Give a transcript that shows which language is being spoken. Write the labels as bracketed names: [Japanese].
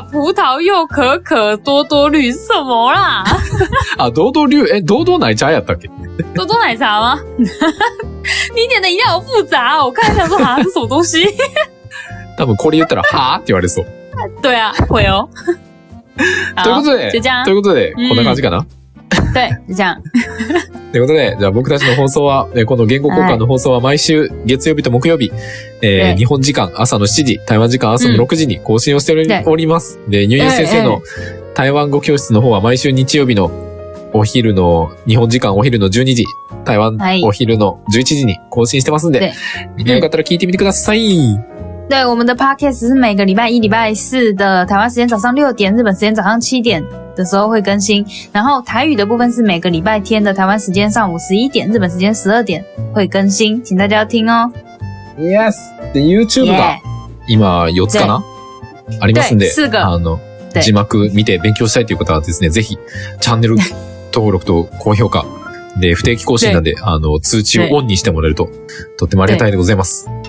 [Chinese] 葡萄柚可可多多绿是什么啦？ [Japanese] 多多绿多多奶茶やったっけ？ [Chinese] 多多奶茶吗？你点的饮料好复杂哦！我看一下说这什么东西？ [Japanese] 多分これ言ったらはぁって言われそう。 [Chinese] 对啊，会哦。 [Japanese] ということで、こんな感じかな？ [Chinese] 对，就这样。 [Japanese] ということで、じゃあ僕たちの放送は、この言語交換の放送は毎週月曜日と木曜日、日本時間朝の7時、台湾時間朝の6時に更新をしております。で、ニューユー先生の台湾語教室の方は毎週日曜日の日本時間お昼の12時、台湾お昼の11時に更新してますんで、みんなよかったら聞いてみてください。 [Chinese] 对，我们的 podcast 是每个礼拜一、礼拜四的台湾时间早上6点，日本时间早上7点的时候会更新。然后台语的部分是每个礼拜天的台湾时间上午11点，日本时间12点会更新，请大家要听哦。 [English] Yes! [Japanese] で、YouTube が今4つかなありますんで、字幕見て勉強したいという方はですね、ぜひチャンネル登録と高評価で不定期更新なんで、通知をオンにしてもらえるととってもありがたいでございます。